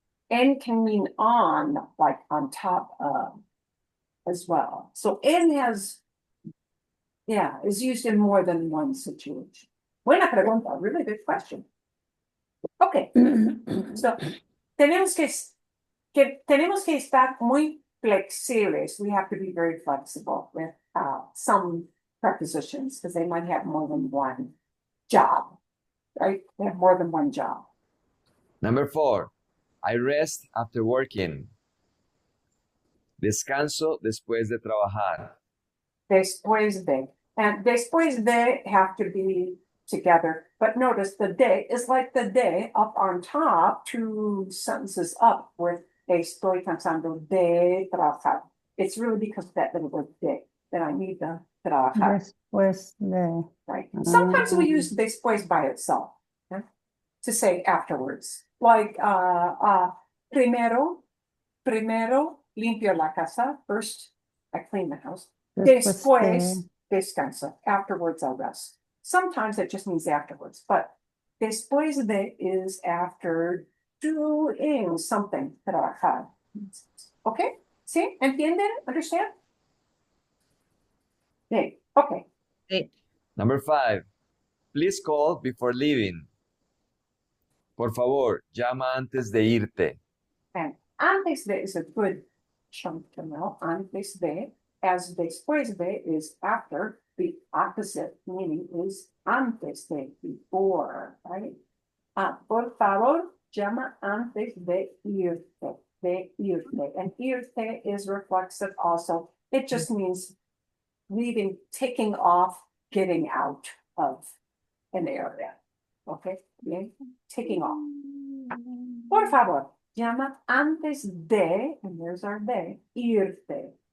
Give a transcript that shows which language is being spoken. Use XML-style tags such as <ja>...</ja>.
<en>En can mean on, like on top of, as well. So en is used in more than one situation.</en> <es>Buena pregunta,</es> <en>really good question.</en> <es>Okay, so tenemos que estar muy flexibles.</es> <en>We have to be very flexible with some prepositions because they might have more than one job, right? They have more than one job. Number 4, I rest after working.</en> <es>Descanso después de trabajar.</es> <en>Después de. And después de have to be together. But notice the de is like the de up on top, two sentences up with</en> <es>estoy cansando de trabajar.</es> <en>It's really because of that little word de that I need the trabajar,</en> <es>Después de.</es> <en>right? Sometimes we use después by itself, okay, to say afterwards.</en> <es>Like primero limpio la casa.</es> <en>First, I clean the house.</en> <es>Después descansa.</es> <en>Afterwards, I'll rest. Sometimes it just means afterwards, but después de is after doing something. Trabajar. Okay? See? ¿Entienden? Understand? Okay. Okay. Number 5. Please call before leaving.</en> <es>Por favor, llama antes de irte.</es> <en>And antes de is a good chunk to know. Antes de, as después de is after. The opposite meaning is antes de, before, right?</en> <es>Por favor, llama antes de irte, de irte.</es> <en>And irte is reflexive also. It just means leaving, taking off, getting out of an area. Okay? Bien? Taking off.</en> <es>Por favor, llama antes de,</es> <en>and there's our de, irte.</en>